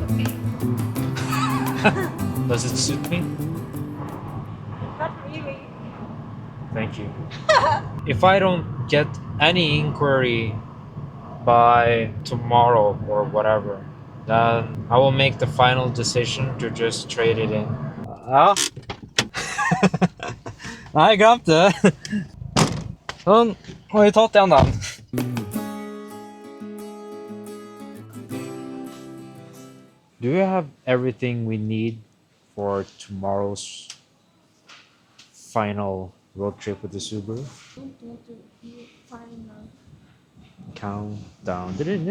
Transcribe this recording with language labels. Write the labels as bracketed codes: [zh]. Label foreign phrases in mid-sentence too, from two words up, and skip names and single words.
[en] Does it suit me? Not really. Thank you. If I don't get any inquiry by tomorrow or whatever, then I will make the final decision to just trade it in. [no] Ja. Nei, jeg glemte det. Sånn, har vi tatt igjen den. [en] Do you have everything we need for tomorrow's final road trip with the Subaru? Don't want to be final. Countdown.